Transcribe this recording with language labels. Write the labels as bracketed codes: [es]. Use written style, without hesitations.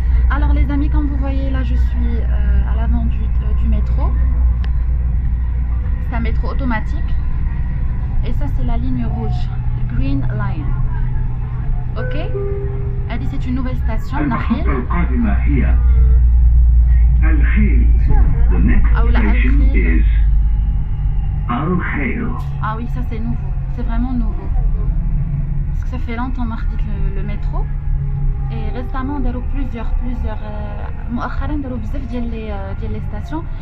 [fr] Alors les amis, comme vous voyez là, je suis à l'avant du métro. C'est un métro automatique. Et ça c'est la ligne rouge, Green Line. Ok. Elle dit c'est une nouvelle station. [ar] المحطة القادمة هي الخيل. [en] The next station is Al Khail. [fr] Ah oui, ça c'est nouveau. C'est vraiment nouveau. Parce que ça fait longtemps mardi le métro. Et récemment on a plusieurs [ar] مؤخرا داروا بزاف ديال لي ستاسيون.